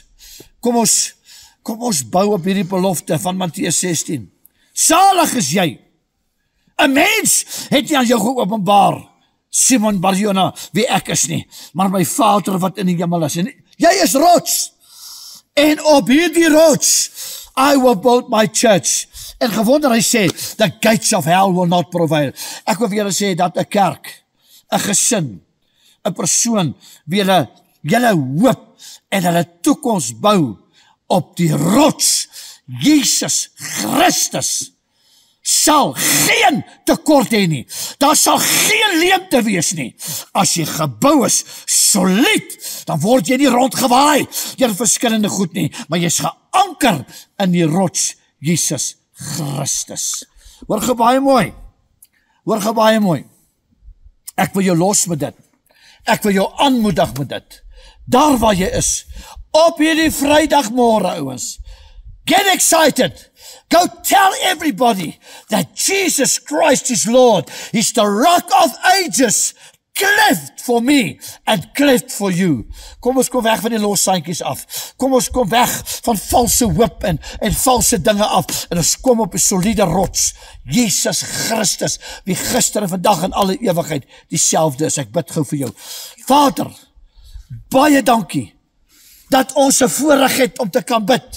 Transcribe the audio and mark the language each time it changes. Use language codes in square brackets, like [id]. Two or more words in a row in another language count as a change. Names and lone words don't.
[af] Kom ons bou op hierdie belofte van Matteus 16. Salig is jy. 'n Mens het nie aan jou geopenbaar, Simon Barjona, wie ek is nie, maar my Vader wat in die hemel is. En jy is rots. En op hierdie rots [en] I will build my church. [af] En gewonder hy sê, [en] the gates of hell will not prevail. [af] Ek wil vir julle sê dat 'n kerk, 'n gesin, 'n persoon, wie julle hoop en hulle toekoms bou op die rots, Jesus Christus, sal geen tekort hê nie. Daar sal geen leemte wees nie. As jy gebou is, solied, dan word jy nie rondgewaai deur verskillende goed nie, maar jy's geanker in die rots, Jesus Christus. Hoor ge baie mooi. Hoor ge baie mooi. Ek wil jou los met dit. Ek wil jou aanmoedig met dit. Daar waar jy is, op hierdie Vrydagmôre, ouens, [en] get excited. Go tell everybody that Jesus Christ is Lord. He's the rock of ages, cleft for me and cleft for you. [af] Kom ons kom weg van die lossaantjies af. Kom ons kom weg van valse hoop en valse dinge af. En ons kom op 'n soliede rots. Jesus Christus, wie gister en vandag en alle ewigheid dieselfde is. Ek bid gou vir jou. Vader, baie dankie dat ons 'n voorreg het om te kan bid.